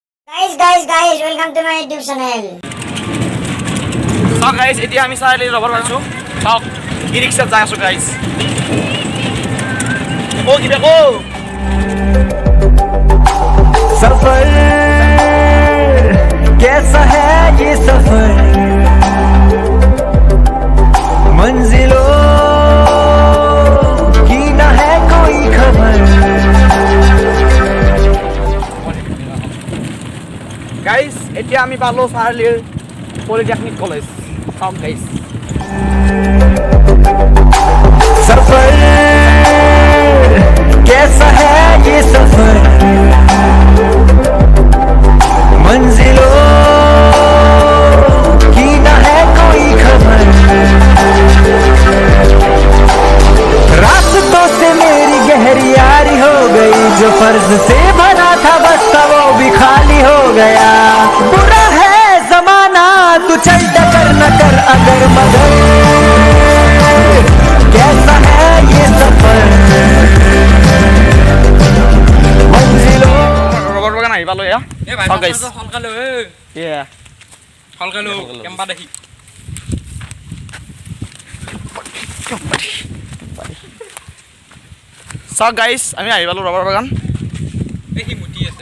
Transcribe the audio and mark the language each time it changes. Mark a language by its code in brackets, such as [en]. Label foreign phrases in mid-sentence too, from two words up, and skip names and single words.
[en] Guys, welcome to my YouTube channel. So guys, [as] এতিয়া আমি চাইলি ৰবৰ পাইছো চাওক ই ৰিক্সাত যাই আছো guys ও কি দেখো [hi] सफर कैसा है ये सफर मंजिलों की न है कोई खबर [as] guys এতিয়া আমি পালো চাইলিৰ পলিটেকনিক কলেজ চাওক guys [hi] सफर कैसा है ये सफर मंजिलों की न है कोई खबर रास्तों से मेरी गहरी यारी हो गई जो फर्ज से भरा था बस्ता वो भी खाली हो गया बुरा है जमाना तू चल टकर न कर अगर मगर कैसा है ये सफर मंजिलों [as] ৰবৰ বাগান আহি পালো এয়া এ ভাই চাওক guys হলকালো এয়া হলকালো কেম্পা দেখি চাওক guys আমি আহি পালো ৰবৰ বাগান দেখি মুটি আছে